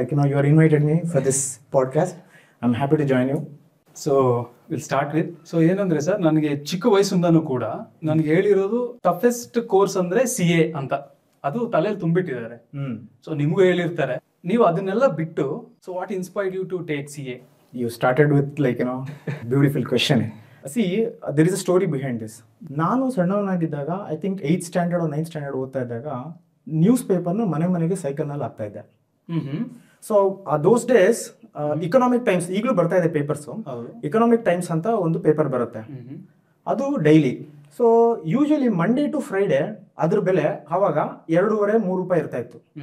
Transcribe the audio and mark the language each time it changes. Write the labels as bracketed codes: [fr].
[en] You are invited me for this podcast. I'm happy to join you. So will start with, [kn] so ಏನಂದ್ರೆ sir, ನನಗೆ ಚಿಕ್ಕ ವಯಸ್ಸಿಂದನೂ ಕೂಡ ನನಗೆ ಹೇಳಿರೋದು ಟಫೆಸ್ಟ್ ಕೋರ್ಸ್ ಅಂದ್ರೆ CA ಅಂತ, ಅದು ತಲೆಯಲ್ಲಿ ತುಂಬಿಟ್ಟಿದ್ದಾರೆ. ಸೊ ನಿಮಗೂ ಹೇಳಿರ್ತಾರೆ. ನೀವು ಅದನ್ನೆಲ್ಲ ಬಿಟ್ಟು, [en] So what inspired you to take CA? You started with beautiful question. See, there is a story behind this. [kn] ನಾನು ಸಣ್ಣವನಾಗಿದ್ದಾಗ [en] I think [kn] 8th standard 9th standard ಓದ್ತಾ ಇದ್ದಾಗ ನ್ಯೂಸ್ ಪೇಪರ್ನ ಮನೆಗೆ ಸೈಕಲ್ನಲ್ಲಿ ಹಾಕ್ತಾ ಇದ್ದೆ. [en] so those days [kn] economic times ಈಗಲೂ ಬರ್ತಾ ಇದೆ ಪೇಪರ್ಸ್. ಇಕನಾಮಿಕ್ ಟೈಮ್ಸ್ ಅಂತ ಒಂದು ಪೇಪರ್ ಬರುತ್ತೆ, ಅದು daily. So usually Monday to Friday ಅದ್ರ ಬೆಲೆ ಆವಾಗ 2.5-3 ರೂಪಾಯಿ ಇರ್ತಾ ಇತ್ತು.